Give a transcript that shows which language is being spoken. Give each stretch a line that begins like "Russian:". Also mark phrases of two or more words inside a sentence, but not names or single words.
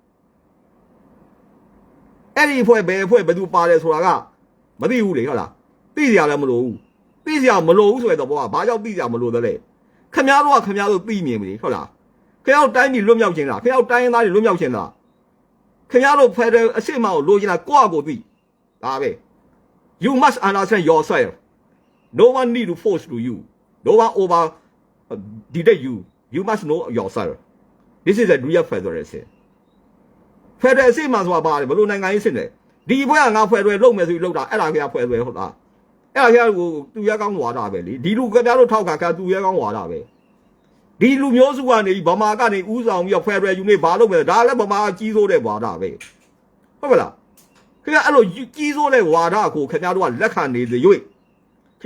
Burmese: အဲ့ဒီအဖွဲ့ဘယ်အဖွဲ့ဘယ်သူပါတယ်ဆိုတာကမသိဘူးလေဟုတ်လားသိစရာလည်းမလိုဘူးသိစရာမလိုဘူးဆိုတဲ့ဘောကဘာကြောင့်သိစရာမလိုသလဲခင်ဗျားတို့သိမြင်ပြီဟုတ်လားခင်ဗျားတို့တိုင်းပြည်လွတ်မြောက်ခြင်းလားခင်ဗျားတို့တိုင်းရင်းသားတွေလွတ်မြောက်ခြင်းလားခင်ဗျားတို့ဖက်ဒရယ်အစစ်အမှန်ကိုလိုချင်တာကိုယ့်အကိုသိဒါပဲ
English: you must understand yourself no one need to force to you no one over dictate you must know yourself this is a real federalism
Burmese: ဖက်ဒရယ်အစစ်အမှန်ဆိုတာဘာလဲဘယ်လိုနိုင်ငံရေးစစ်လဲဒီဘွဲကငါဖက်ဒရယ်လုပ်မယ်ဆိုပြီးလုပ်တာအဲ့ဒါခင်ဗျာဖက်ဒရယ်ဟုတ်လားအဲ့ဒါ ခင်ဗျာကိုသူရဲကောင်းဝါဒပဲလေဒီလူခင်ဗျားတို့ထောက်ခံကသူရဲကောင်းဝါဒပဲဒီလူမျိုးစုကနေဗမာကနေဥဆောင်ပြီးတော့ဖက်ဒရယ်ယူနေဘာလုပ် မယ်ဒါလည်းဗမာကြီးစိုးတဲ့ဝါဒပဲဟုတ်ပါလားခင်ဗျာအဲ့လိုကြီးစိုးတဲ့ဝါဒကိုခင်ဗျားတို့ကလက်ခံနေသေး၍ခင်